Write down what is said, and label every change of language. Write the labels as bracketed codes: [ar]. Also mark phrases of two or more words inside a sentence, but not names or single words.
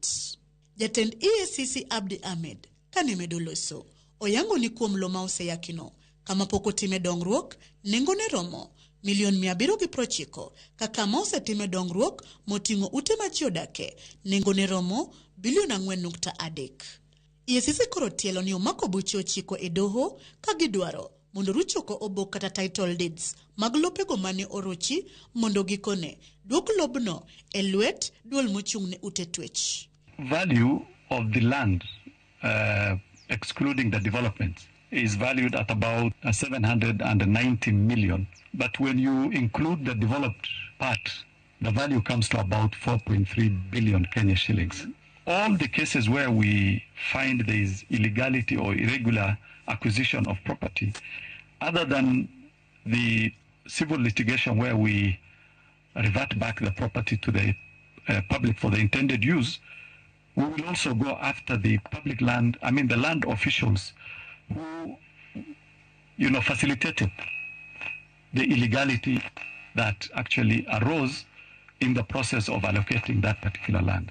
[luo] Jatend EACC Abdi Ahmed kane medo loso oyango ni kuom lowo ma oseyakino kama pok otime dongruok nengone romo $790 kaka ma osetime dongruok moting'o ute ma ji odake nengone romo $4.3. EACC koro tielo ni omako buche 9 e doho ka gidwaro mondo ruchoko obok kata [en] title deeds [luo] mag lopego mane orochi mondo gikone duok lobno e lwet duol mochung'ne ute twech. [en] Value of the land, excluding the development, is valued at about 790 million. But when you include the developed part, the value comes to about 4.3 billion Kenya shillings. All the cases where we find there is illegality or irregular acquisition of property, other than the civil litigation where we revert back the property to the public for the intended use, we will also go after the public land, the land officials who, facilitated the illegality that actually arose in the process of allocating that particular land.